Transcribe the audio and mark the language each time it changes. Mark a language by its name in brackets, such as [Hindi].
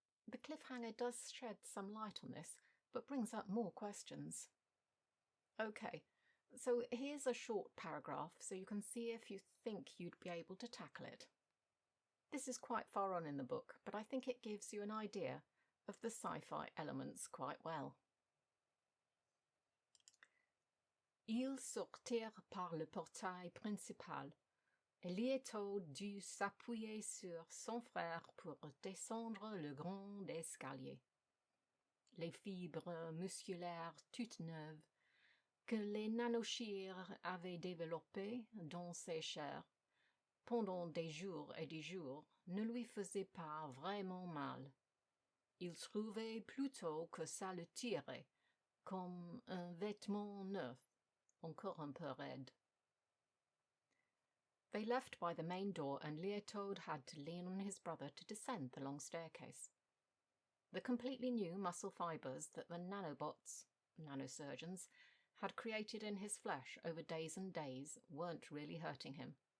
[English] The cliffhanger does shed some light on this, but brings up more questions. Okay, so here's a short paragraph so you can see if you think you'd be able to tackle it. This is quite far on in the book, but I think it gives you an idea of the sci-fi elements quite well. [French] Ils sortirent par le portail principal, et Lieto dut s'appuyer sur son frère pour descendre le grand escalier. Les fibres musculaires toutes neuves que les nanochires avaient développées dans ses chairs pendant des jours et des jours ne lui faisaient pas vraiment mal. Il trouvait plutôt que ça le tirait, comme un vêtement neuf, encore un peu raide. [English] They left by the main door, and Leotold had to lean on his brother to descend the long staircase. The completely new muscle fibres that the nanobots, nanosurgeons, had created in his flesh over days and days weren't really hurting him.